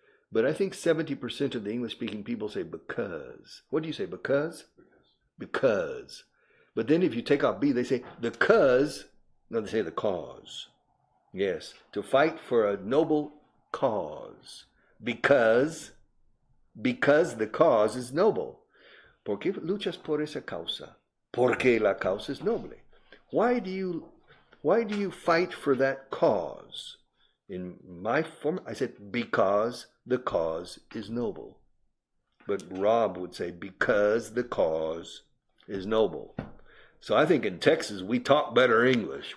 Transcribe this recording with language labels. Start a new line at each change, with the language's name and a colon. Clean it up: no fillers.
English: But I think 70% of the English-speaking people say because. What do you say, because? Because. But then if you take out be, they say the cause. No, they say the cause. Yes, to fight for a noble cause. Because the cause is noble.
Spanish: ¿Por qué luchas por esa causa? Porque la causa es noble.
English: Why do you fight for that cause? In my form, I said because the cause is noble. But Rob would say because the cause is noble. So I think in Texas we talk better English.